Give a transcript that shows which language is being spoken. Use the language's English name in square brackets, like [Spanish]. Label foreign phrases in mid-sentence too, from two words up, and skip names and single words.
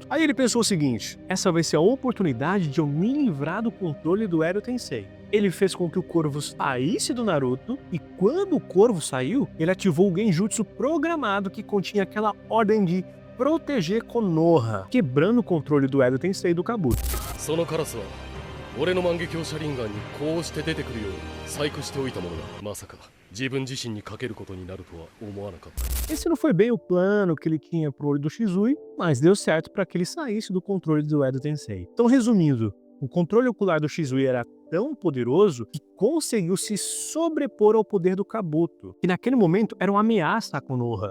[Portuguese] Aí ele pensou o seguinte: essa vai ser a oportunidade de eu me livrar do controle do Edo Tensei. Ele fez com que o Corvo saísse do Naruto, e quando o Corvo saiu, ele ativou o Genjutsu programado que continha aquela ordem de proteger Konoha, quebrando o controle do Edo Tensei do Kabuto. [Japanese] そのカラスは俺の万華鏡車輪ガンにこうして出てくるように細工しておいたものがまさか自分自身にかけることになるとは思わなかった。 [Portuguese] Esse não foi bem o plano que ele tinha pro olho do Shizui, mas deu certo para que ele saísse do controle do Edo Tensei. Então, resumindo, o controle ocular do Shizui era tão poderoso que conseguiu se sobrepor ao poder do Kabuto, que naquele momento era uma ameaça a Konoha.